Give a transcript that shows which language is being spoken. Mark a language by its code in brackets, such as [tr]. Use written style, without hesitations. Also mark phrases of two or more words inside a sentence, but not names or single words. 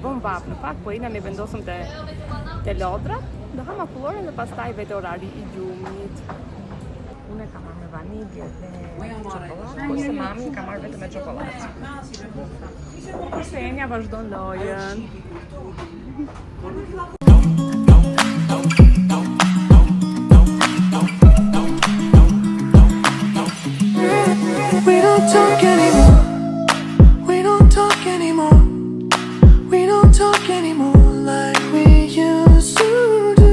[sq] Bëm vap në fakt, po Enja ne vendosëm te Lodrat. Do ham akullore dhe pastaj vetë orari i gjumit. Unë e kam marrë me vanilje dhe çokoladë, kurse mami ka marrë vetëm me çokoladë. Kurse Enja vazhdon lojën. [en] We don't talk anymore. We don't talk anymore. We don't talk anymore like we used to do.